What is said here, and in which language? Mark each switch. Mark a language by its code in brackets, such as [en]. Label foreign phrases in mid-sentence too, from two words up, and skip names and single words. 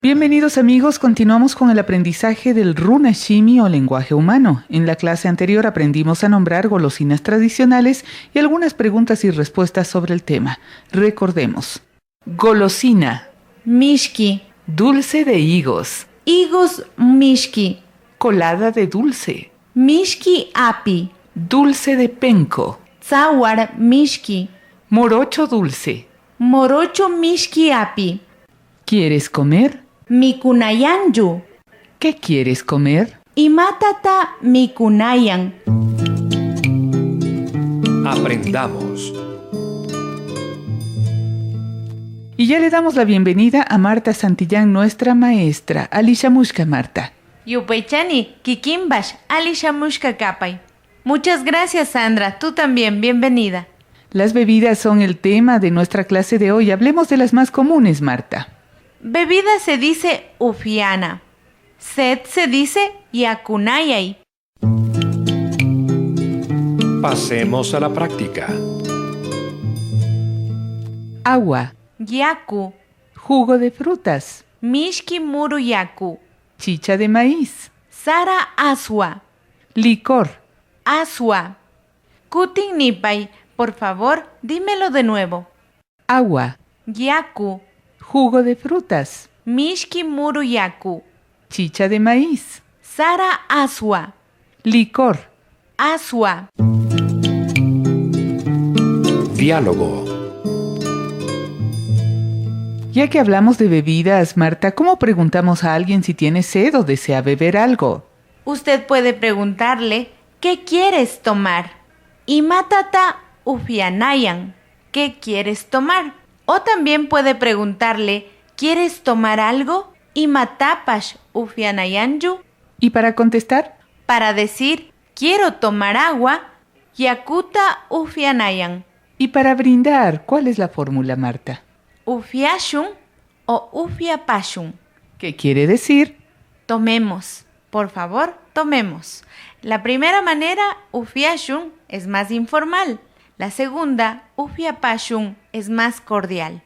[es] Bienvenidos amigos, continuamos con el aprendizaje del runashimi o lenguaje humano. En la clase anterior aprendimos a nombrar golosinas tradicionales y algunas preguntas y respuestas sobre el tema. Recordemos. Golosina. [qu] Mishki. [es] Dulce de higos. [qu] Higos mishki. [es] Colada de dulce. [qu] Mishki api. [es] Dulce de penco. [qu] Tzawar mishki. [es] Morocho dulce. [qu] Morocho mishki api. [es] ¿Quieres comer? [qu] Mikunayanyu. [es] ¿Qué quieres comer? [qu] Imatata mikunayan. [es] Aprendamos. Y ya le damos la bienvenida a Marta Santillán, nuestra maestra. [qu] Alishamushka, Marta. Yupaychani, kikimbash, alishamushka kapay. [es] Muchas gracias, Sandra. Tú también, bienvenida. Las bebidas son el tema de nuestra clase de hoy. Hablemos de las más comunes, Marta. Bebida se dice ufiana. Sed se dice yakunayay. Pasemos a la práctica. Agua. [qu] Yaku. [es] Jugo de frutas. [qu] Mishki muru yaku. [es] Chicha de maíz. [qu] Sara aswa. [es] Licor. [qu] Aswa. Kutin nipay, [es] por favor, dímelo de nuevo. Agua. [qu] Yaku. [es] Jugo de frutas. [qu] Mishki muru yaku. [es] Chicha de maíz. [qu] Sara aswa. [es] Licor. [qu] Aswa. [es] Diálogo. Ya que hablamos de bebidas, Marta, ¿cómo preguntamos a alguien si tiene sed o desea beber algo? Usted puede preguntarle, ¿qué quieres tomar? [qu] Imatata ufianayan. [es] ¿Qué quieres tomar? O también puede preguntarle, ¿quieres tomar algo? [qu] Imatapash ufianayanyu. [es] ¿Y para contestar? Para decir, quiero tomar agua, [qu] yakuta ufianayan. [es] Y para brindar, ¿cuál es la fórmula, Marta? [qu] Ufiashun o ufiapashun. [es] ¿Qué quiere decir? Tomemos. Por favor, tomemos. La primera manera, ufiashun, es más informal. La segunda, ufiapashun, es más cordial.